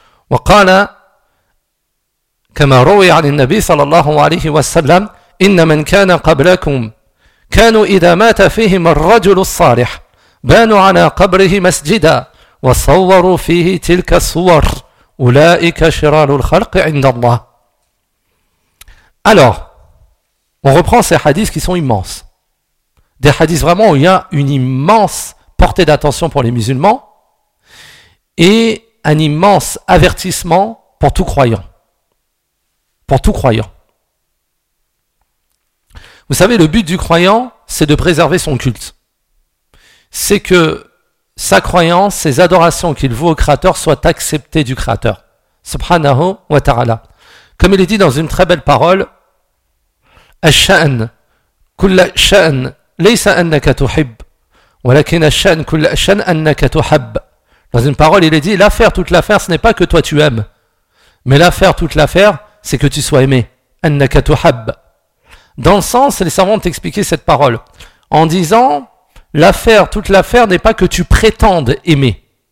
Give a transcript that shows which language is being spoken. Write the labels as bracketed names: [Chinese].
[Arabic] وقال كما روي عن النبي صلى الله عليه وسلم إن من كان قبلكم كانوا إذا مات فيهم الرجل الصالح بانوا على قبره مسجدا وصوروا فيه تلك الصور أولئك شرار الخلق عند الله. [French] Alors, on reprend ces hadiths qui sont immenses. Des hadiths vraiment où il y a une immense portée d'attention pour les musulmans et un immense avertissement pour tout croyant. Pour tout croyant. Vous savez, le but du croyant, c'est de préserver son culte. C'est que sa croyance, ses adorations qu'il voue au Créateur soient acceptées du Créateur. [Arabic] Subhanahu wa ta'ala. [French] Comme il est dit dans une très belle parole, [Arabic] الشأن كل الشأن ليس أنك تحب ولكن الشأن كل الشأن أنك تحب. [French] Dans une parole, il est dit, l'affaire, toute l'affaire, ce n'est pas que toi tu aimes. Mais l'affaire, toute l'affaire, c'est que tu sois aimé. [Arabic] أنك تحب. [French] Dans le sens, les savants ont expliqué cette parole en disant, l'affaire, toute l'affaire n'est pas que tu prétendes aimer.